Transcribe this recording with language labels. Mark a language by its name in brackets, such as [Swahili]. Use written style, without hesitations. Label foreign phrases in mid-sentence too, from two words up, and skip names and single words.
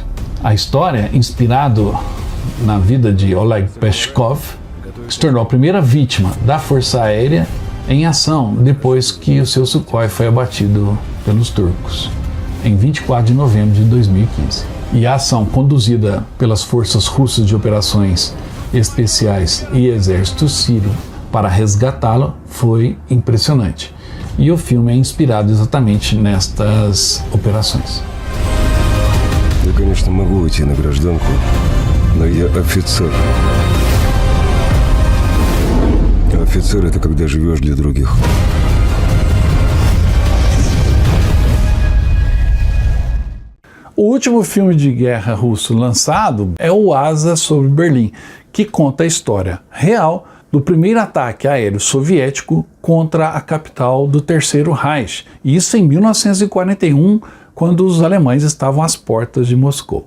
[Portuguese] A história, inspirado na vida de Oleg Peshkov, se tornou a primeira vítima da Força Aérea em ação depois que o seu Sukhoi foi abatido pelos turcos, em 24 de novembro de 2015. E a ação conduzida pelas forças russas de operações especiais e exército sírio para resgatá-lo foi impressionante. E o filme é inspirado exatamente nestas operações. [Russian] Я, конечно, могу уйти на гражданку, но я офицер. А офицер — это когда живешь для других. [Portuguese] O último filme de guerra russo lançado é o Asa sobre Berlim, que conta a história real do primeiro ataque aéreo soviético contra a capital do Terceiro Reich, isso em 1941, quando os alemães estavam às portas de Moscou.